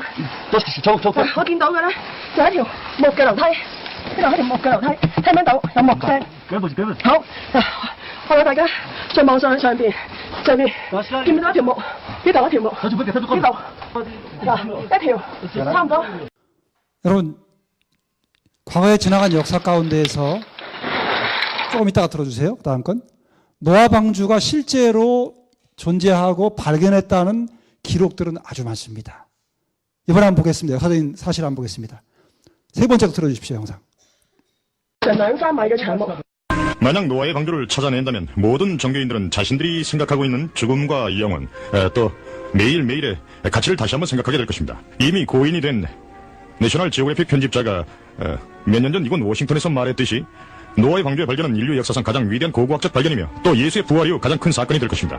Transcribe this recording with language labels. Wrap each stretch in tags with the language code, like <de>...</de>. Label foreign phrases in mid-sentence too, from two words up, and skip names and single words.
<yue>我見到嘅咧就係一條木嘅樓梯。呢度係條木嘅樓梯，聽唔聽到有木聲？好，我哋大家再望上去上邊，見唔見到一條木呢度一條木，呢度嗱一條，差唔多。</yue> <ko>여러분, 과거에 지나간 역사 가운데에서 조금 이따가 들어주세요. 다음 건. 노아 방주가 실제로 존재하고 발견했다는 기록들은 아주 많습니다. 이번에 한번 보겠습니다. 역사적인 사실 한번 보겠습니다. 세 번째 거 들어주십시오, 영상.</ko> <yue>2-3 米嘅長木。</yue> <ko>만약 노아의 방주를 찾아낸다면 모든 종교인들은 자신들이 생각하고 있는 죽음과 영원, 또 매일매일의 가치를 다시 한번 생각하게 될 것입니다. 이미 고인이 된 내셔널 지오그래픽 편집자가 몇 년 전 이곳 워싱턴에서 말했듯이 노아의 방주의 발견은 인류 역사상 가장 위대한 고고학적 발견이며 또 예수의 부활 이후 가장 큰 사건이 될 것입니다.</ko>